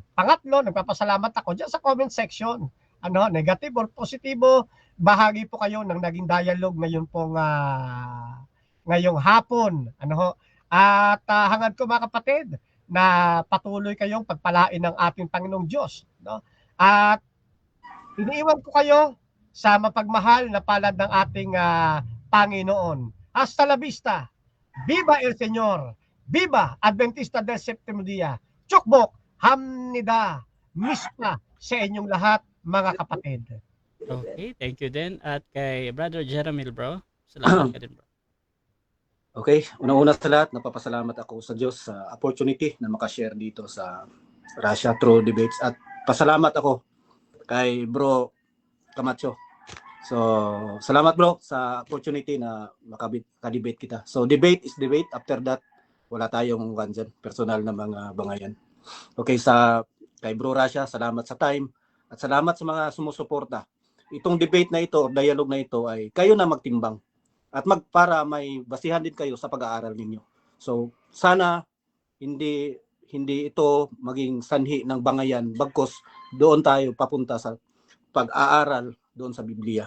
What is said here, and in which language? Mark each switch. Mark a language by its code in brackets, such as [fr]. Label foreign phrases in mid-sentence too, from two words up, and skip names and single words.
[tl] Pangatlo, nagpapasalamat ako diyan sa comment section. [en] Negative or [tl] positibo, bahagi po kayo ng naging dialogue ngayon pong ngayong hapon. At hangad ko, mga kapatid, na patuloy kayong pagpalain ng ating Panginoong Diyos. At iniiwan ko kayo sa mapagmahal na palad ng ating Panginoon. [es] Hasta la vista. Viva el Señor. Viva Adventista del Séptimo Día. [ko] 축복 합니다, [tl] mispa sa inyong lahat, mga kapatid. [en] Okay, thank you din. [tl] At kay Brother Jeramil, bro, salamat ka din, bro. Okay, unang-una sa lahat, napapasalamat ako sa Diyos sa opportunity na makashare dito sa Russia True Debates. At pasalamat ako kay Bro Camacho So, salamat bro sa opportunity na makadebate kita. [en] So, debate is debate. After that, [tl] wala tayong dyan, personal na mga bangayan. Okay, kay Bro Rasha, salamat sa time at salamat sa mga sumusuporta. Itong debate na ito, or dialogue na ito ay kayo na magtimbang at para may basihan din kayo sa pag-aaral ninyo. So, sana hindi ito maging sanhi ng bangayan, bagkus doon tayo papunta sa pag-aaral doon sa Biblia.